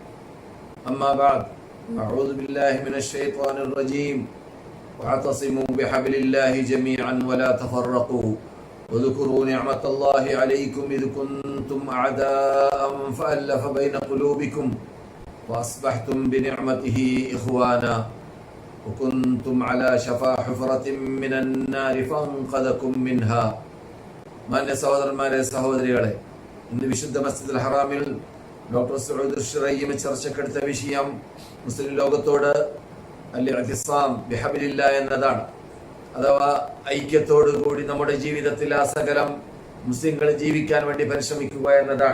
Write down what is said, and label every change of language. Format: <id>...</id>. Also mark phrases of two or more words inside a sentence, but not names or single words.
<ar>أما بعد أعوذ بالله من الشيطان الرجيم واعتصموا بحبل الله جميعا ولا تفرقوا واذكروا نعمة الله عليكم إذ كنتم أعداء فألف بين قلوبكم وأصبحتم بنعمته إخوانا وكنتم على شفا حفرة من النار فأنقذكم منها.</ar> <ml>മാന്യ സഹോദരന്മാരെ സഹോദരികളെ, ഇന്ന് വിശുദ്ധ മസ്ജിദുൽ ഹറാമിൽ ഡോക്ടർ സഊദ് ഷുറൈമ ചർച്ചക്കെടുത്ത വിഷയം മുസ്ലിം ലോകത്തോട്</ml> <ar>الاعتصام بحبل الله</ar> <ml>എന്നതാണ്. അഥവാ ഐക്യത്തോടു കൂടി നമ്മുടെ ജീവിതത്തിൽ ആ സകലം മുസ്ലിങ്ങൾ ജീവിക്കാൻ വേണ്ടി പരിശ്രമിക്കുക എന്നതാണ്.</ml>